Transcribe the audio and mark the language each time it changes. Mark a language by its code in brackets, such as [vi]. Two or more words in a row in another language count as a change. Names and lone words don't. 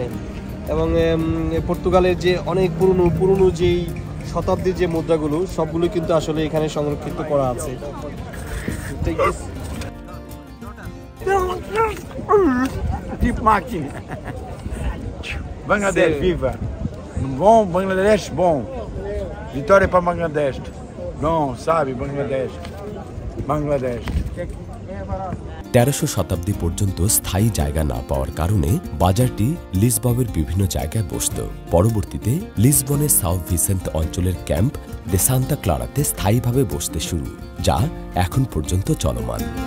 [bn] এবং পর্তুগালের যে অনেক পুরনো যেই শতাব্দীর যে মুদ্রাগুলো সবগুলো কিন্তু আসলে এখানে সংরক্ষিত করা আছে। [pt] Bangladesh, viva! Bom, Bangladesh, bom. Vitória para Bangladesh. Bom, sabe, Bangladesh. Bangladesh. [bn] 1300 শতাব্দী পর্যন্ত স্থায়ী জায়গা না পাওয়ার কারণে বাজারটি লিসবনের বিভিন্ন জায়গায় বসত। পরবর্তীতে লিসবনের সাউ ভিসেন্ট অঞ্চলের ক্যাম্প দে সান্তা ক্লারাতে স্থায়ীভাবে বসতে শুরু, যা এখন পর্যন্ত চলমান।